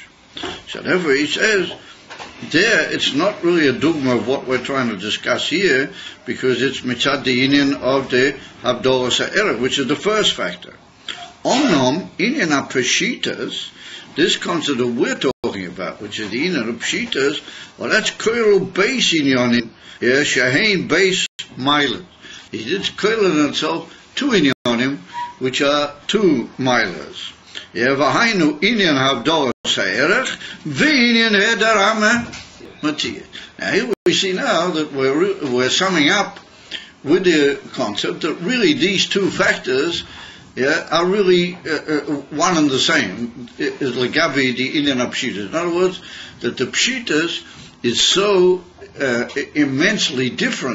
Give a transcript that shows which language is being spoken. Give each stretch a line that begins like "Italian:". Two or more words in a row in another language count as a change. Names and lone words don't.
English: So therefore he says, there it's not really a dogma of what we're trying to discuss here, because it's mitzad the inyan of the
Hebrew: הבדלת הערך,
English: which is the first factor.
Hebrew: אמנם, ענין הפשיטות,
English: this concept that we're talking about, which is the inyan of peshitas, well, that's
Hebrew: כולל בעצם ענינים, שהן בעצם מילות.
English: It's koil in itself two inyanim, which are two milas.
Hebrew: והיינו ענין הבדלת הערך, וענין העדר המתיחס.
English: Now here we see now that we're summing up with the concept that really these two factors are really one and the same. Is legabi the Indian pshitas. In other words, that the pshitas is so immensely different.